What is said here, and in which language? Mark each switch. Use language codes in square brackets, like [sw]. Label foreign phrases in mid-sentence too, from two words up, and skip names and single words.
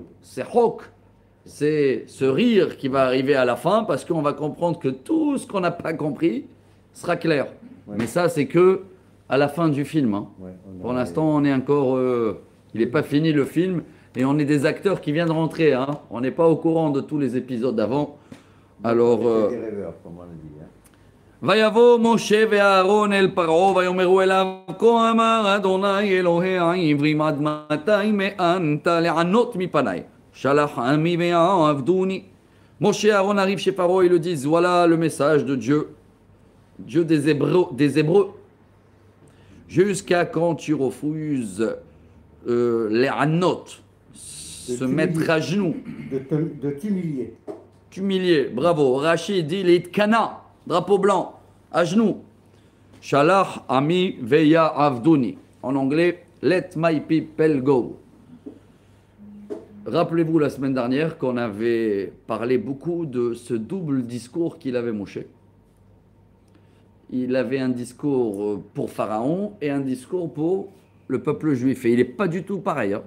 [fr] Sehok, c'est ce rire qui va arriver à la fin parce qu'on va comprendre que tout ce qu'on n'a pas compris sera clair. Ouais. Mais ça, c'est que à la fin du film. Hein. Ouais, pour l'instant, on est encore. Il n'est pas fini le film et on est des acteurs qui viennent de rentrer. Hein. On n'est pas au courant de tous les épisodes d'avant. Alors. Des rêveurs, comme on le dit. Hein. [he] ויבוא משה ואהרון אל פרעה ויאמרו אליו כה אמר אדוני אלוהי העברים עד מתי מאנת לענות מפניי שלח עמי ויעבדוני. [fr] Moshe et Aaron arrivent chez Pharaon et ils lui disent voilà le message de Dieu, Dieu des Hébreux. Jusqu'à quand tu refuses les anot, se mettre à genoux, de t'humilier. T'humilier, bravo. Rachid dit les Kana, drapeau blanc, à genoux. [he] שלח עמי ויעבדוני. [fr] En anglais, [en] let my people go. [fr] Rappelez-vous la semaine dernière qu'on avait parlé beaucoup de ce double discours qu'il avait Moshe. Il avait un discours pour Pharaon et un discours pour le peuple juif. Et il n'est pas du tout pareil. Hein.